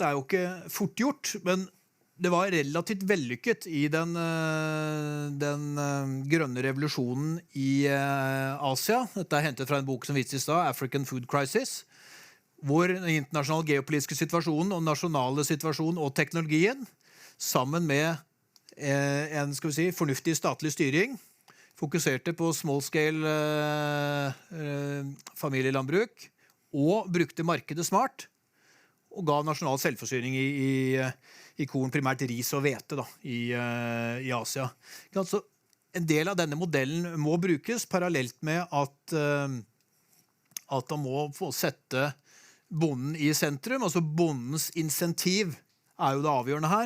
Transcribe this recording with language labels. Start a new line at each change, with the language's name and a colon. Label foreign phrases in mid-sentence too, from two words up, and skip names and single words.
Norwegian: Det jo ikke fort gjort, men det var relativt vellykket i den grønne revolusjonen i Asia. Dette hentet fra en bok som vises i stad, African Food Crisis, hvor den internasjonale geopolitiske situasjonen og nasjonale situasjonen og teknologien, sammen med en skal vi si, fornuftig statlig styring, fokuserte på small-scale familielandbruk og brukte markedet smart og ga nasjonal selvforsyning i korn, primært ris og hvete da, i Asia. Så en del av denne modellen må brukes parallelt med at man må få sette bonden i sentrum, altså bondens insentiv jo det avgjørende her.